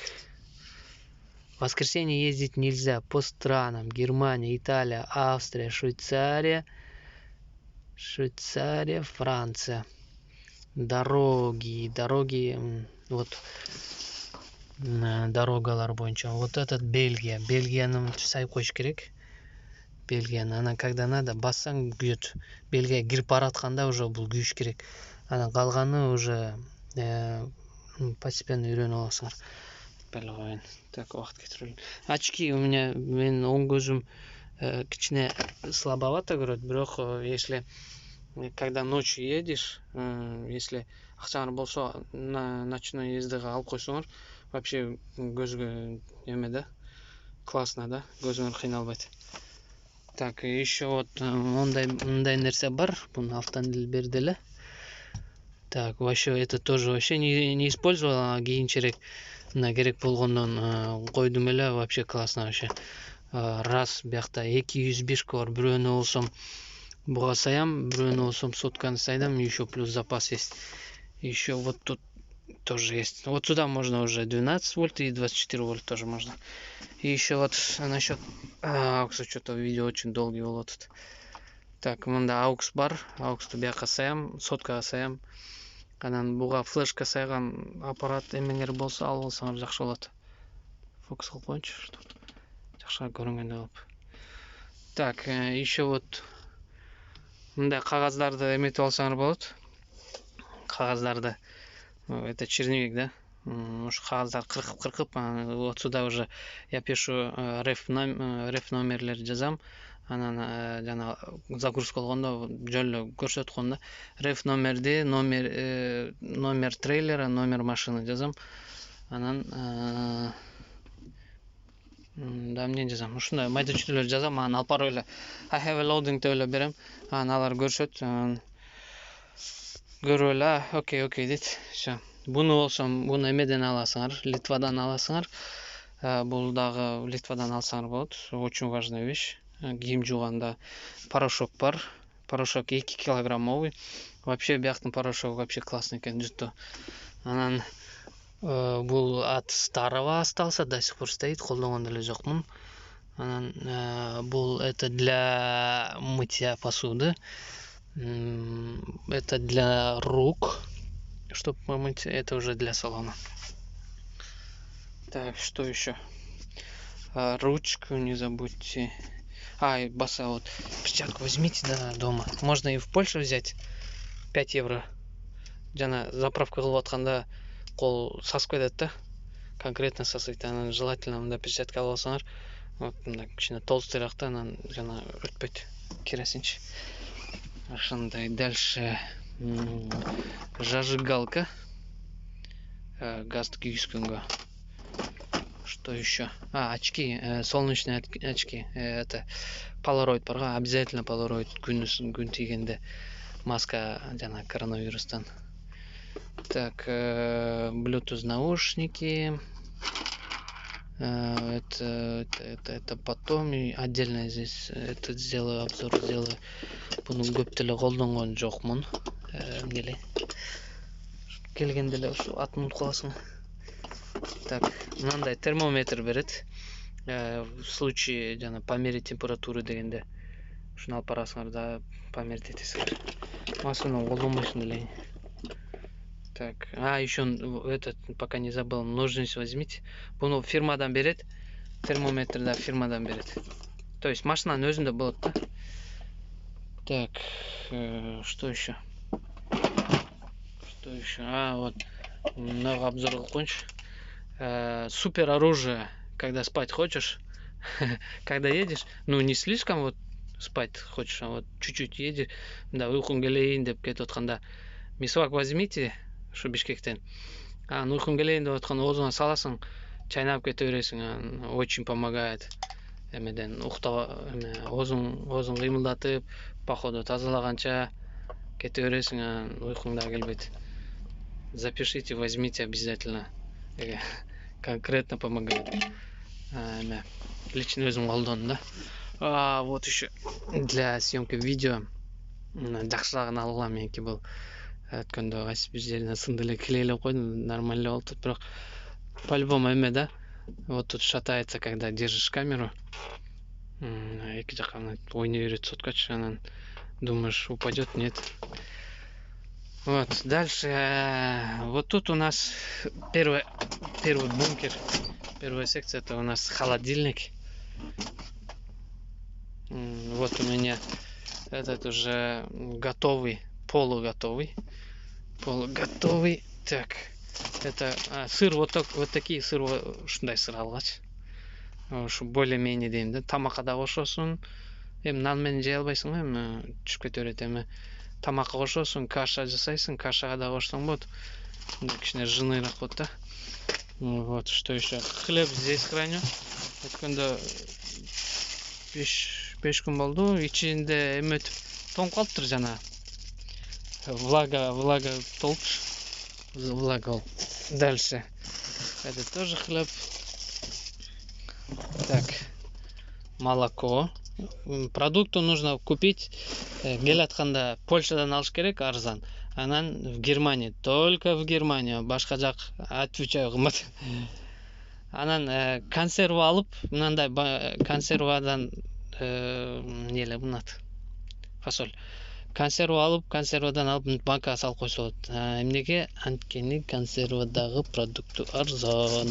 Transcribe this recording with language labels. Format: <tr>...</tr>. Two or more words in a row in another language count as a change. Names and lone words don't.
<ru>В воскресенье ездить нельзя по странам: Германия, Италия, Австрия, Швейцария, Франция. Дороги, вот</ru> <ky>дорогалар боюнча.</ky> <ru>Вот этот Бельгия.</ru> <ky>Бельгияны сайып коюш керек. Бельгияны анан</ky> <ru>когда надо</ru> <ky>бассаң күйөт. Бельгия кирип баратканда уже бул күйүш керек. Анан калганы уже постепенно үйрөнүп аласыңар. Так, убакыт кетирелин.</ky> <ru>Очки у меня,</ru> <ky>мен оң көзүм кичине слабовато көрөт, бирок</ky> <ru>если когда ночью едешь, если</ru> <ky>акчаңар болсо ночной ездага алып койсоңор, вообще көзгө эме да, классно да, көзүңөр кыйналбайт.</ky> <ru>Так, еще вот</ru> <ky>мындай нерсе бар, буну автомобиль берди эле.</ky> <ru>Так, вообще это тоже вообще не использовал,</ru> <ky>кийинчерээк мына керек болгондон койдум эле.</ky> <ru>Вообще классно вообще.</ru> <ky>Раз биякта 205 бар, бирөөнү болсом буга саям, бирөөнү болсом сотканы сайдам,</ky> <ru>еще плюс запас есть. Еще вот тут тоже есть. Вот сюда можно уже 12 вольт и 24 вольт тоже можно. И еще вот насчет... кстати, что-то видео очень долгий вот тут. Так,</ru> <ky>мында AUX бар. AUX-ты бияққа саям, соткаға саям. Анан буга флешка сайган аппарат эмеңер болсо алып алсаңар жакшы болот. Фокус кылып коеюнчу. Жакшыраак көрүнгөндөй кылып.</ky> <ru>Так, еще вот</ru> <ky>мындай кагаздарды эметип алсаңар болот.</ky> <ru>Кагаздарды это черновик, да?</ru> <ky>Уж кагаздарды кыркып,</ky> <ru>вот сюда уже я пишу реф</ru> <ky>номерлерди жазам. Анан жана загрузка кылгондо жөн көрсөткөн да. Реф номерди,</ky> <ru>номер трейлера, номер машины</ru> <ky>жазам. Анан да эмне жазам? Ушундай майда чүйдөлөр жазам. Анан алып барып эле</ky> <en>I have a loading</en> <ky>деп эле берем. Анан алар көрүшөт. Көрүп эле, окей дейт. Всё. Буну болсом, буну эмеден аласыңар, Литвадан аласыңар. Бул дагы Литвадан алсаңар болот.</ky> <ru>Очень важная вещь.</ru> <ky>Кийим жууганда порошок бар. Порошок 2 килограммовый. Вообще бияктын порошогу</ky> <ru>вообще классный</ru> <ky>экен, жуту.</ky> <ru>Анан бул от старого остался, до сих пор стоит,</ru> <ky>колдонгон деле жокмун. Анан бул</ky> <ru>это для мытья посуды. Это для рук, чтобы помыть. Это уже для салона. Так, что еще? Ручку не забудьте. И баса, вот перчатку возьмите, да, дома. Можно и в Польше взять. 5 евро.</ru> <ky>Жана заправка кылып атканда кол сасып кетет да. Конкретно сасыйт. Анан желательно мында перчатка алып алсаңар. Вот мында кичине толстыйраак да, анан жана өтпөйт. Керосинчи. Ошондой.</ky> <ru>Дальше зажигалка.</ru> <ky>Газды күйгүзгөнгө.</ky> <ru>Что еще? Очки, солнечные очки.</ru> <ky>Это полароид барга, обязательно полароид күн тийгенде маска жана коронавирустан.</ky> <ru>Так, Bluetooth наушники. Это потом и отдельно здесь это сделаю обзор, сделаю.</ru> <ky>Буну көп деле колдонгон жокмун. Эмнеле келгенде эле ушу атын унутуп каласың. Так, мындай термометр берет.</ky> <ru>В случае</ru> <ky>жана померить температуру дегенде ушуну алып барасыңар да померить этесиңер. Машина колдонбойсуң деле.</ky> <ru>Так, еще этот, пока не забыл, ножницы возьмите.</ru> <ky>Буну фирмадан берет. Термометр да фирмадан берет.</ky> <ru>То есть</ru> <ky>машинанын өзүндө болот да.</ky> <ru>Так, что еще? Что еще? Вот много обзор</ru> <ky>кылып коеюнчу.</ky> <ru>Супер оружие, когда спать хочешь, когда едешь, ну не слишком вот спать хочешь, а вот чуть-чуть едешь,</ru> <ky>да, уйкуң келейин деп кетип атканда мисвак возьмите, шу Бишкектен. Уйкуң келейин деп атканда оозуңа саласың, чайнап кете бересиң,</ky> <ru>очень помогает.</ru> <ky>Эмеден оозуң кыймылдатып, походу тазалаганча кете бересиң, уйкуң да келбейт.</ky> <ru>Запишите, возьмите обязательно. Конкретно помогает. Лично</ru> <ky>өзүм колдондум да.</ky> <ru>Вот еще для съемки видео</ru> <ky>жакшыраагын алгыла меники бул. Өткөндө кайсы бир жерине сынды эле келе эле койдум, нормально болду, бирок по-любому эме да.</ky> <ru>Вот тут шатается, когда держишь камеру.</ru> <ky>Эки жакка ойной берет соткачы, анан</ky> <ru>думаешь, упадет, нет. Вот, дальше, вот тут у нас первый бункер, первая секция, это у нас холодильник. Вот у меня этот уже готовый, полуготовый. Так, это сыр, вот такие сыр,</ru> <ky>ушундай сыр алгач. Ушу более-менее дейм да, тамакка да кошосуң. Нан менен жей албайсың го, эми түшүп кете берет, эми тамакка кошосуң, каша жасайсың, кашага да кошсоң болот. Кичине жыныйраак болот да.</ky> <ru>Вот, что еще? Хлеб здесь храню.</ru> <ky>Өткөндө 5 күн болду, ичинде эме өтүп тоңуп калыптыр жана. Влага толчу.</ky> <ru>Влага. Дальше. Это тоже хлеб. Так. Молоко. Продукту нужно купить.</ru> <ky>Кел атканда Польшадан алыш керек, арзан.</ky> <ru>Анан в Германии, только в Германию,</ru> <ky>башка жак отвечаю кымбат. Анан консерва алып, мындай консервадан эле мынат.</ky> <ru>фасоль.</ru> <ky>Консерва алып, консервадан алып банкага салып койсо болот. Эмнеге? Анткени консервадагы продукты арзан.</ky>